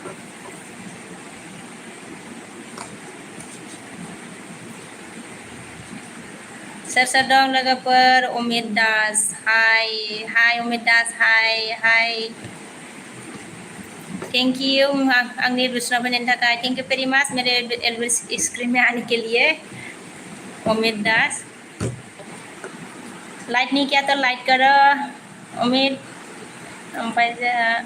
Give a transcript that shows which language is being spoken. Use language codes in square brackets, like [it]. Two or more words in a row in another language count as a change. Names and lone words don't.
[brx] सोर सोर दं लोगोफोर अमित दास हाय हाय अमित दास हाय हाय [en] thank you [brx] आंनि बुसनाव फैनायनि थाखाय [en] thank you very much [hi] मेरे एल्विस स्क्रीन में आने के लिए अमित दास लाइक नहीं किया तो लाइक करो [brx] अमित ओमफ्राय जोंहा